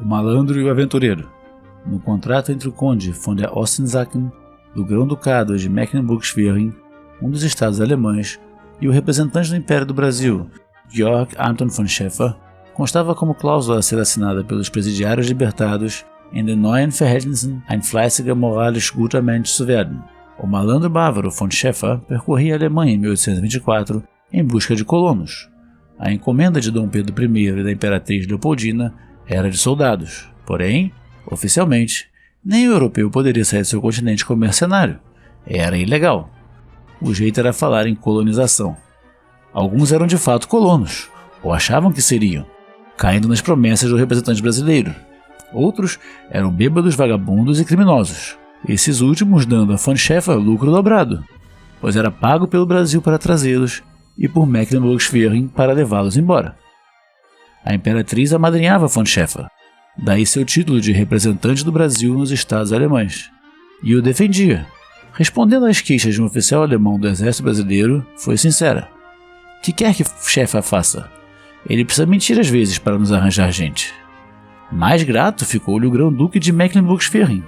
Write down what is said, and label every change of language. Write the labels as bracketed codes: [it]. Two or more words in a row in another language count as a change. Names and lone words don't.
[pt] malandro e o aventureiro. No contrato entre o conde von der Ostensaaten, do Grão-Ducado de Mecklenburg-Schwerin, um dos estados alemães, e o representante do Império do Brasil, Georg Anton von Schäfer, constava como cláusula a ser assinada pelos presidiários libertados [de] in den neuen Verhältnissen ein fleißiger moralisch guter Mensch zu werden. [pt] O malandro bávaro von Schäfer percorria a Alemanha em 1824 em busca de colonos. A encomenda de Dom Pedro I e da Imperatriz Leopoldina era de soldados, porém, oficialmente, nem o europeu poderia sair do seu continente como mercenário. Era ilegal. O jeito era falar em colonização. Alguns eram de fato colonos, ou achavam que seriam, caindo nas promessas do representante brasileiro. Outros eram bêbados, vagabundos e criminosos, esses últimos dando a von Schäfer lucro dobrado, pois era pago pelo Brasil para trazê-los e por Mecklenburg-Schwerin para levá-los embora. A imperatriz amadrinhava von Schäfer, daí seu título de representante do Brasil nos estados alemães, e o defendia. Respondendo às queixas de um oficial alemão do exército brasileiro, foi sincera. Que quer que Schäfer faça? Ele precisa mentir às vezes para nos arranjar gente. Mais grato ficou-lhe o Grão-Duque de Mecklenburg-Schwerin.